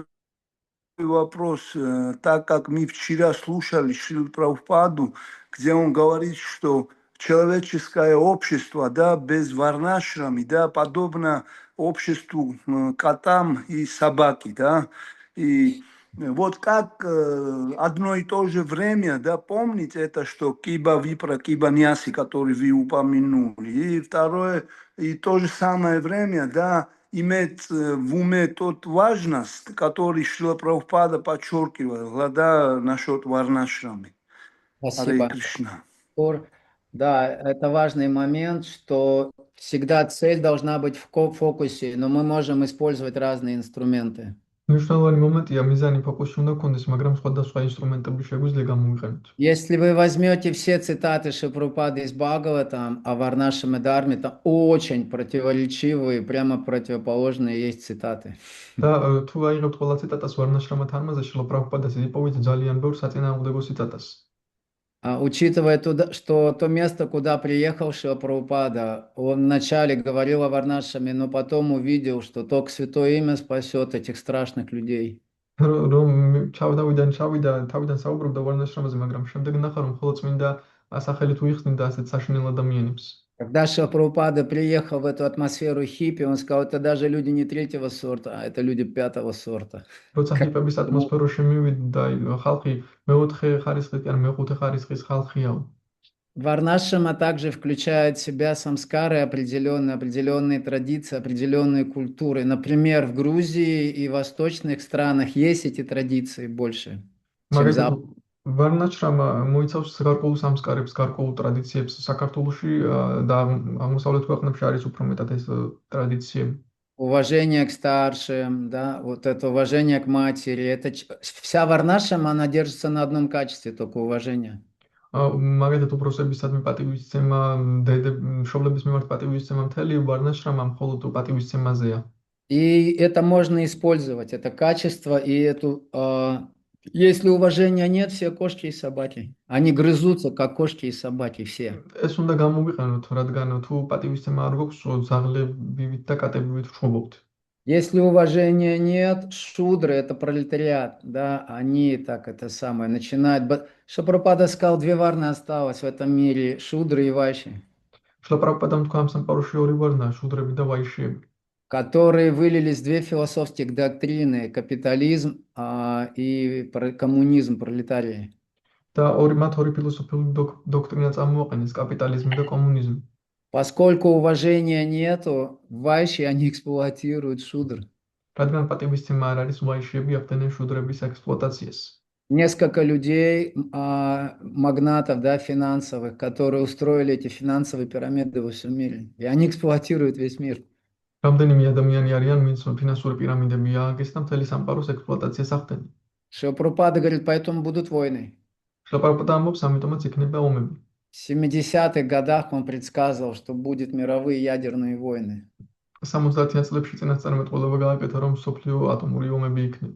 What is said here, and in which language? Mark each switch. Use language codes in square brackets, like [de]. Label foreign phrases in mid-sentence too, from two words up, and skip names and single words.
[ru] вопрос, так как мы вчера слушали Шрилу Прабхупаду, где он говорит, что человеческое общество, да, без варнашрами, да, подобно обществу котам и собаки, да, и вот как одно и то же время, да, помните это, что [bn] কিবা বিপ্র, কিবা ন্যাসী, [ru] который вы упомянули, и второе, и то же самое время, да, иметь в уме тот важность, который Шрила Прабхупада подчеркивал, да, насчет варнашрами. Спасибо. Харе Кришна. Да, это важный момент, что всегда цель должна быть в фокусе, но мы можем использовать разные инструменты. [ka] მნიშვნელოვანი მომენტია, მიზანი ფოკუსი უნდა გქონდეს, მაგრამ სხვადასხვა ინსტრუმენტები შეგვიძლია გამოვიყენოთ. [ru] Если вы возьмете все цитаты Шилпрапады из Бхагаватам, а Варнашрама Дхарме, там очень противоречивые, прямо противоположные есть цитаты. [ka] და თუ აიღებთ ყველა ციტატას ვარნაშრამა თარმაზე, შილა პრაბჰუპადას იპოვეთ ძალიან ბევრ საწინააღმდეგო ციტატას. [ru] Учитывая, что то место, куда приехал Шрила Прабхупада, он вначале говорил о Варнашраме, но потом увидел, что только Святое Имя спасет этих страшных людей. [ka] რომ თავიდან საუბრობდა ვარნაშრამაზე, მაგრამ შემდეგ ნახა, რომ მხოლოდ წმინდა სახელი თუ იხსნიდა ასეთ საშინელ ადამიანებს. [ru] Когда Шрила Прабхупада приехал в эту атмосферу хиппи, он сказал, это даже люди не 3-го сорта, а это люди 5-го сорта. [ka] როცა ჰიპების ატმოსფეროში მივიდა, ხალხი მეოთხე ხარისხის, ან მეხუთე ხარისხის ხალხია. [ru] Варнашрама также включает в себя самскары определенные традиции, определенные культуры. Например, в Грузии и восточных странах есть эти традиции больше, чем Запад. [ka] ვარნაშრამა მოიცავს გარკვეულ სამსკარებს, გარკვეულ ტრადიციებს საქართველოში და აღმოსავლეთ ქვეყნებში არის უფრო მეტად ეს ტრადიციები. [ru] Уважение к старшим, да, вот это уважение к матери. Вся Варнашрама, она держится на одном качестве, только уважение. [ka] მაგალითად უფროსებისადმი პატივისცემა, მშობლების მიმართ პატივისცემა, მთელი ვარნაშრამა მხოლოდ პატივისცემაზეა. [ru] И это можно использовать, это качество, и если уважения нет, все кошки и собаки. Они грызутся, как кошки и собаки, все. [ka] ეს უნდა გამოვიყენოთ, რადგან თუ პატივისცემა არ გვაქვს, ძაღლებივით და კატებივით ვშობობთ. [ru] Если уважения нет, шудры – это пролетариат, да, они так это самое начинают. Шрила сказал, 2 варны осталось в этом мире – шудры и вайши. [ka] შილა პრაბჰუპადამ თქვა ამ სამყაროში 2 ვარნაა, შუდრები და ვაიშიები. [ru] Которые вылились 2 философских доктрины – капитализм и коммунизм, пролетарии. [ka] და მათ ორი ფილოსოფიული დოქტრინა წარმოაყენეს, კაპიტალიზმი და коммунизмი. [ru] Поскольку уважения нету, вайши они эксплуатируют шудр. [ka] რადგან პატივისცემა არ არის, ვაიშიები ახდენენ შუდრების ექსპლუატაციას. [ru] Несколько людей, магнатов, да, финансовых, которые устроили эти финансовые пирамиды во всем мире. И они эксплуатируют весь мир. [ka] რამდენიმე ადამიანი არიან, ვინც ფინანსური პირამიდები ააგეს და მთელი სამყაროს ექსპლუატაციას ახდენენ. [ru] Шрила Прабхупада говорит, поэтому будут войны. [ka] შილა პრაბჰუპადა ამბობს, ამიტომაც იქნება ომები. [ru] В 70-х годах он предсказывал, что будут мировые ядерные войны. [ka] 70-იან წლებში წინასწარმეტყველება გააკეთა, რომ მსოფლიო ატომური ომები იქნება.